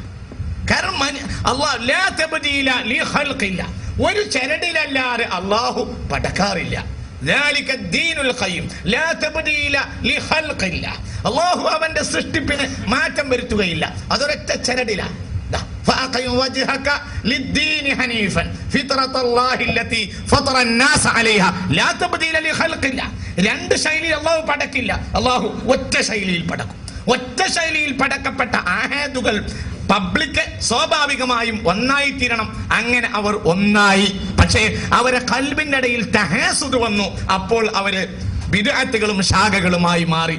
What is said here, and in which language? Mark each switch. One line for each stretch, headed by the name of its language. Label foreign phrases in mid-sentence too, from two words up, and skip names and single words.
Malayalam: കാരണം ഒരു ചരടിലല്ലാതെ അള്ളാഹു പടക്കാറില്ല. അള്ളാഹു അവന്റെ സൃഷ്ടിപ്പിന് മാറ്റം വരുത്തുകയില്ല. അതൊരൊറ്റ ചരടിലാണ്.
Arabic: فأقم وجهك للدين حنيفا فطرة الله التي فطر الناس عليها لا تبديل لخلق الله.
Malayalam: രണ്ട് ശൈലിയിൽ അള്ളാഹു പടക്കില്ല. അള്ളാഹു ഒറ്റ ശൈലിയിൽ പടക്കും. ഒറ്റ ശൈലിയിൽ പടക്കപ്പെട്ട ആഹാദുകൾ പബ്ലിക് സ്വാഭാവികമായും ഒന്നായി തീരണം. അങ്ങനെ അവർ ഒന്നായി. പക്ഷേ അവരെ ഖൽബിന്റെ ഇടയിൽ തഹാസുദ് വന്നു. അപ്പോൾ അവര് ബിദ്അത്തുകളും ശാഖകളുമായി മാറി.